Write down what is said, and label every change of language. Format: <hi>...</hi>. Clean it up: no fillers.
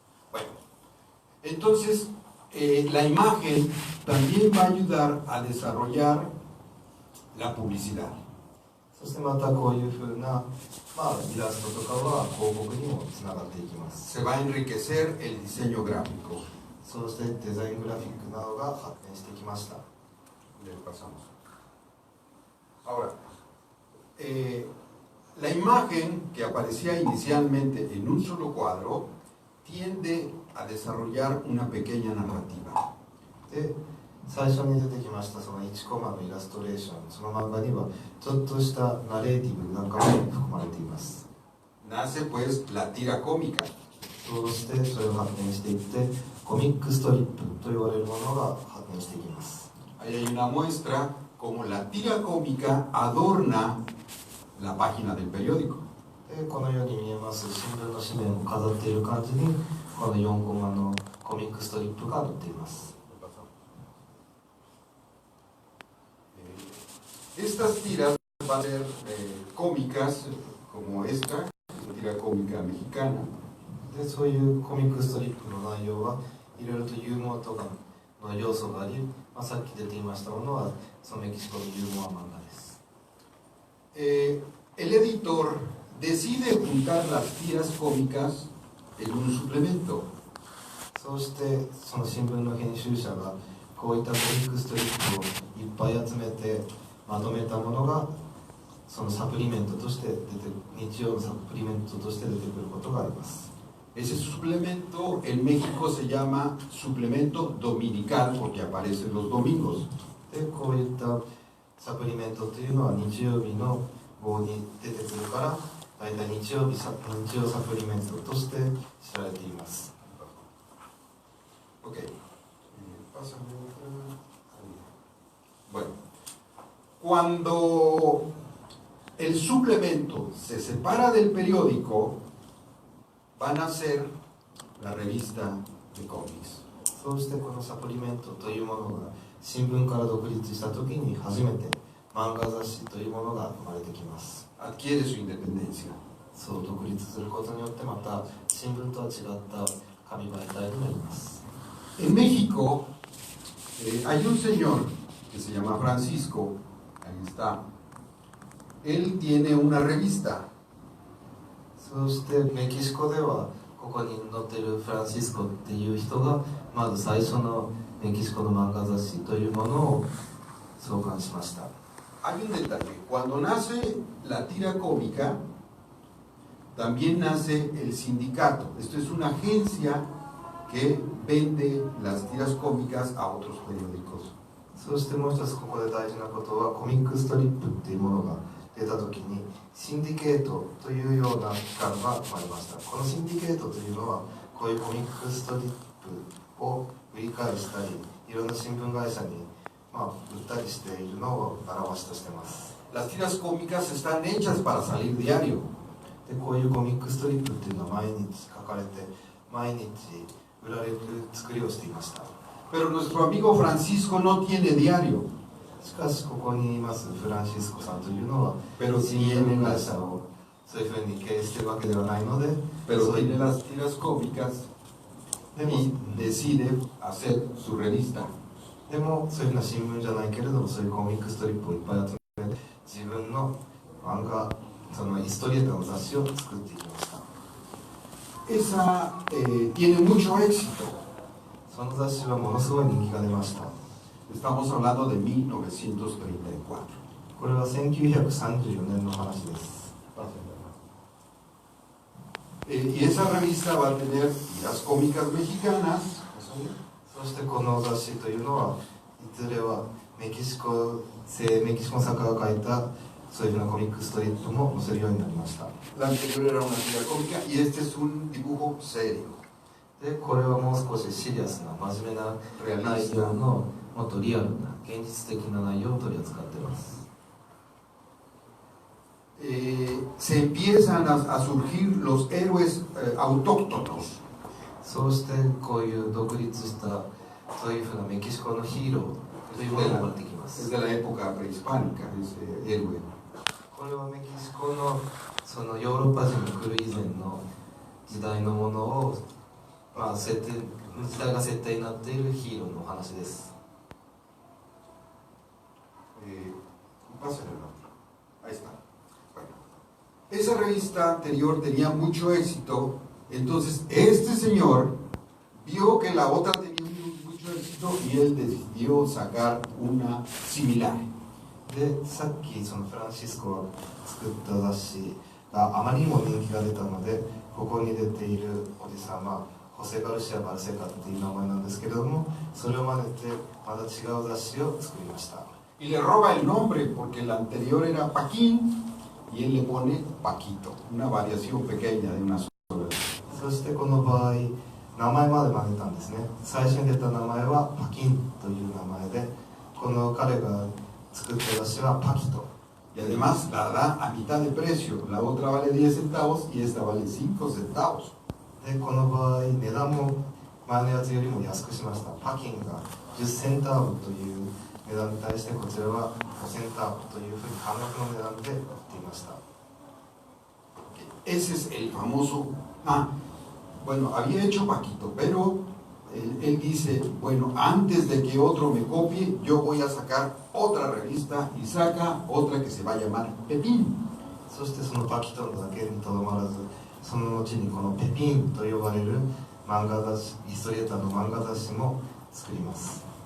<es>Bueno, entonces la imagen también va a ayudar a desarrollar la publicidad.</es> <ja>そしてまたこういうふうな、イラストとかは広告にもつながっていきます。</ja> <es>Se va a enriquecer el diseño gráfico.</es> <ja>そうしてデザイングラフィックなどが発展してきました。</ja> <es>Le pasamos. Ahora, la imagen que aparecía inicialmente en un solo cuadro tiende a desarrollar una pequeña narrativa.</es> <ja>で、最初に出てきましたその1コマのイラストレーション、その漫画にはちょっとしたナレーティブなんかも含まれています。</ja> <es>Nace pues la tira cómica.</es> <ja>そうしてそれを発展していってコミックストリップと言われるものが発展していきます。</ja> <es>Ahí hay una muestra como la tira cómica adorna la página del periódico.</es> <ja>で、このように見えます新聞の紙面を飾っている感じにこの4コマのコミックストリップが載っています。</ja> <es>Estas tiras van a ser cómicas como esta, tira cómica mexicana.</es> <ja>で、そういうコミックストリップの内容はいろいろとユーモアとかの要素があり、さっき出ていましたものはそのメキシコのユーモア漫画です。</ja> <es>El editor decide juntar las tiras cómicas en un suplemento.</es> <ja>そうしてその新聞の編集者がこういったコミックストリップをいっぱい集めてまとめたものがそのサプリメントとして日曜のサプリメントとして出てくることがあります。</ja> <es>Ese suplemento en México se llama suplemento dominical porque aparece los domingos.</es> <ja>で、こういったサプリメントというのは日曜日の号に出てくるから大体日曜サプリメントとして知られています。</ja> <es>Okay. Pásame otra. Bueno, cuando el suplemento se separa del periódico, van a ser la revista de cómics.</es> <ja>そうしてこのサプリメントというものが新聞から独立した時に初めて漫画雑誌というものが生まれてきます。</ja> <es>Adquiere su independencia.</es> <ja>そう独立することによってまた新聞とは違った紙媒体になります。</ja> <es>En México hay un señor que se llama Francisco, ahí está. Él tiene una revista.</es> <ja>そしてメキシコではここに載っているフランシスコっていう人がまず最初のメキシコの漫画雑誌というものを創刊しました。</ja> <es>Hay un detalle, cuando nace la tira cómica, también nace el sindicato. Esto es una agencia que vende las tiras cómicas a otros periódicos.</es> <ja>そしてもう一つここで大事なことはコミックストリップっていうものが出た時にシンディケートというような機関が生まれました。このシンディケートというのはこういうコミックストリップを売り買いしたりいろんな新聞会社に売ったりしているのを表しとしています。</ja> <es>Las tiras cómicas están hechas para salir diario.</es> <ja>でこういうコミックストリップっていうのは毎日書かれて毎日売られる作りをしていました。</ja> <es>Pero nuestro amigo Francisco no tiene diario.</es> <ja>しかしここにいますフランシスコさんというのは</ja> <es>Pero</es> <ja>新</ja> <es>tiene</es> <ja>聞会</ja> <es>las,</es> <ja>社をそういうふうに経営しているわけではないので</ja> <es>pero</es> <ja>そうい</ja> <es>tiene</es> <ja>う</ja> <es>las tiras cómicas</es> <ja>でも</ja> <es>y decide hacer su revista.</es> <ja>でもそういうふうな新聞じゃないけれどもそういうコミックストリップをいっぱい集めて自分の漫画そのイストリエータの雑誌を作っていきました。</ja> <es>Esa tiene mucho éxito.</es> <ja>その雑誌はものすごい人気が出ました。</ja> <es>Estamos hablando de 1934.</es> <ja>これは1934年の話です。</ja> <es>Y esa revista va a tener tiras cómicas mexicanas.</es> <ja>そしてこの雑誌というのはいずれはメキシコの作家が書いたそういうふうなコミックストリップも載せるようになりました。</ja> <es>La anterior era una tira cómica y este es un dibujo serio.</es> <ja>でこれはもう少しシリアスな真面目な内容のもっとリアルな現実的な内容を取り扱っています。</ja> <es>Se empiezan a surgir los héroes autóctonos.</es> <ja>そうしてこういう独立したそういうふうなメキシコのヒーローというものが生まれてきま</ja> <es>Es</es> <ja>す。</ja> <es>de la época prehispánica, ese héroe.</es> <ja>これはメキシコのそのヨーロッパ人が来る以前の時代のものを、時代が設定になっているヒーローのお話です。</ja> <es>Pásale, ahí está. Bueno, esa revista anterior tenía mucho éxito, entonces este señor vio que la otra tenía mucho éxito y él decidió sacar una similar.</es> <ja>でさっきそのフランシスコが作った雑誌があまりにも人気が出たので、ここに出ているおじさんはホセ・ガルシア・バルセカっていう名前なんですけれども、それを真似てまた違う雑誌を作りました。</ja> <es>Y le roba el nombre porque el anterior era Paquín y él le pone Paquito, una variación pequeña de una sola.</es> <ja>そしてこの場合名前まで真似たんですね。最初に出た名前はパキンという名前で、この彼が作った雑誌はパキと。</ja> <es>Y además la da a mitad de precio, la otra vale 10 centavos y esta vale 5 centavos.</es> <ja>でこの場合値段も前のやつよりも安くしました。パキンが10センターブという値段に対してこちらは5センターブというふうに半額の値段で売っていました。</ja> <es>Ese es el famoso... bueno, había hecho Paquito, pero él dice, bueno, antes de que otro me copie, yo voy a sacar otra revista y saca otra que se va a llamar Pepín.</es> <ja>そしてそのパキトだけにとどまらず、その後にこのペピンと呼ばれる漫画雑誌、イストリエーターの漫画雑誌も作ります。</ja>